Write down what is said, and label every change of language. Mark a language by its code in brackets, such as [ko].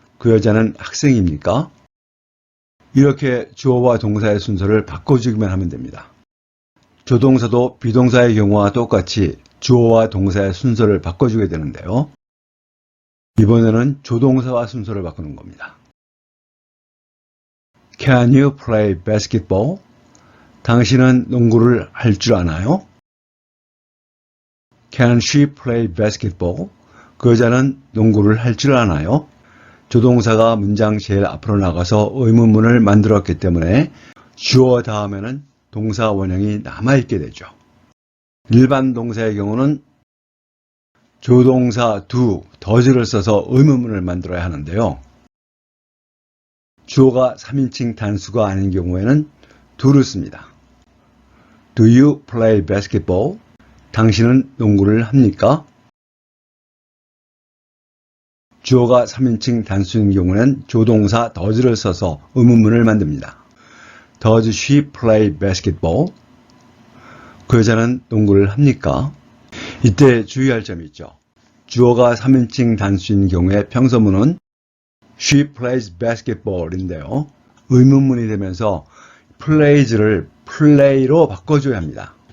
[ko] 그 여자는 학생입니까? 이렇게 주어와 동사의 순서를 바꿔주기만 하면 됩니다. 조동사도 비동사의 경우와 똑같이 주어와 동사의 순서를 바꿔주게 되는데요. 이번에는 조동사와 순서를 바꾸는 겁니다. [en] Can you play basketball? [ko] 당신은 농구를 할 줄 아나요? [en] Can she play basketball? [ko] 그 여자는 농구를 할 줄 아나요? 조동사가 문장 제일 앞으로 나가서 의문문을 만들었기 때문에 주어 다음에는 동사 원형이 남아있게 되죠. 일반 동사의 경우는 조동사 do, does를 써서 의문문을 만들어야 하는데요. 주어가 3인칭 단수가 아닌 경우에는 do를 씁니다. [en] Do you play basketball? [ko] 당신은 농구를 합니까? 주어가 3인칭 단수인 경우는 조동사 does를 써서 의문문을 만듭니다. [en] Does she play basketball? [ko] 그 여자는 농구를 합니까? 이때 주의할 점이 있죠. 주어가 3인칭 단수인 경우에 평서문은 [en] She plays basketball [ko] 인데요. 의문문이 되면서 plays를 play로 바꿔줘야 합니다.